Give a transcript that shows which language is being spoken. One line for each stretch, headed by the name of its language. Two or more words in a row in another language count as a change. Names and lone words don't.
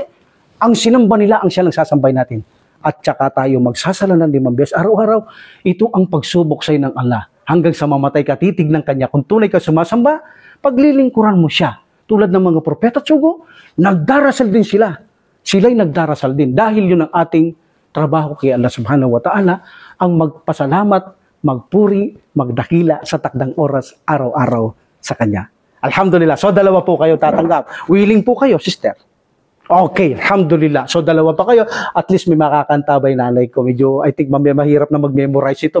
Filipino: Ang sinamba nila, ang siya lang sasambay natin. At saka tayo magsasala ng 5 beses araw-araw. Ito ang pagsubok sa'yo ng Allah. Hanggang sa mamatay ka, titignan kanya. Kung tunay ka sumasamba, paglilingkuran mo siya. Tulad ng mga propeta at sugo, nagdarasal din sila. Sila'y nagdarasal din. Dahil yun ang ating trabaho kay Allah
Arabic: سبحانه وتعالى,
Filipino: ang magpasalamat, magpuri, magdakila sa takdang oras araw-araw sa kanya. Alhamdulillah. So, 2 po kayo tatanggap. Willing po kayo, sister. Okay, alhamdulillah. So, 2 pa kayo. At least may makakantabay nanay ko. Medyo,
English: I think,
Filipino: mahirap na mag-memorize ito.